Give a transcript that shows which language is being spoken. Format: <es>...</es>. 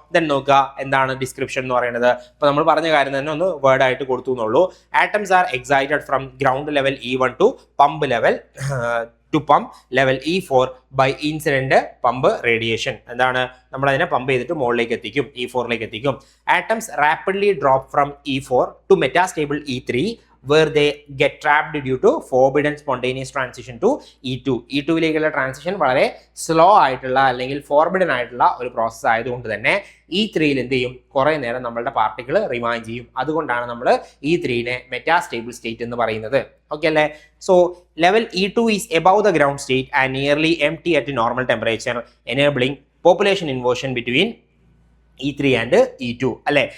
<ml>Then നോക്കുക എന്താണ് description എന്ന് പറയുന്നത്. ഇപ്പൊ നമ്മൾ പറഞ്ഞ കാര്യം തന്നെ ഒന്ന് വേർഡ് ആയിട്ട് കൊടുത്തു എന്നുള്ളൂ.</ml> <en>Atoms are excited from ground level E1 to pump level to pump level E4 by incident pump radiation.</en> <ml>എന്താണ്? നമ്മൾ അതിനെ പമ്പ് ചെയ്തിട്ട് മുകളിലേക്ക് എത്തിക്കും, E4ലേക്ക് എത്തിക്കും.</ml> <en>Atoms rapidly drop from E4 to metastable E3 where they get trapped due to forbidden spontaneous transition to E2.</en> <ml>E2ലേക്കുള്ള transition വളരെ slow ആയിട്ടുള്ള അല്ലെങ്കിൽ ഫോർബിഡൻ ആയിട്ടുള്ള ഒരു പ്രോസസ്സ് ആയതുകൊണ്ട് തന്നെ E3യിൽ എന്ത് ചെയ്യും? കുറേ നേരം നമ്മളുടെ പാർട്ടിക്കിൾ റിമൈൻ ചെയ്യും. അതുകൊണ്ടാണ് നമ്മൾ E3നെ മെറ്റാസ്റ്റേബിൾ സ്റ്റേറ്റ് എന്ന് പറയുന്നത്. ഓക്കെ അല്ലേ?</ml> <en>so level E2 is above the ground state and nearly empty at normal temperature enabling population inversion between E3 and E2</en> <ml>അല്ലേ?</ml>